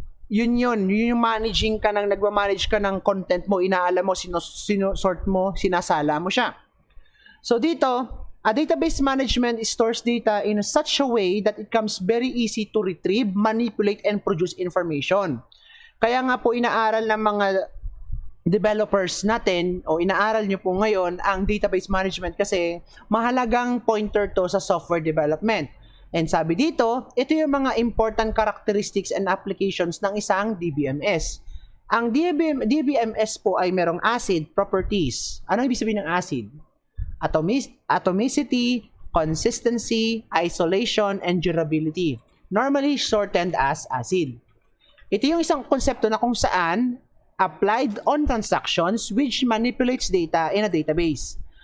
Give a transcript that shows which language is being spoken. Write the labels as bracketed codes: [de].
[tl] Yun yung nagmamanage ka ng content mo, inaalam mo, sort mo, sinasala mo siya. [en] So dito, a database management stores data in such a way that it becomes very easy to retrieve, manipulate, and produce information. [tl] Kaya nga po inaaral ng mga developers natin o inaaral nyo po ngayon ang database management kasi mahalagang pointer to sa software development. And sabi dito, ito yung mga [en] important characteristics and applications [tl] ng isang DBMS. Ang DBMS po ay merong ACID properties. Ano ibig sabihin ng ACID? [en] Atomicity, consistency, isolation, and durability. Normally shortened as ACID. [tl] Ito yung isang konsepto na kung saan [en] applied on transactions which manipulates data in a database.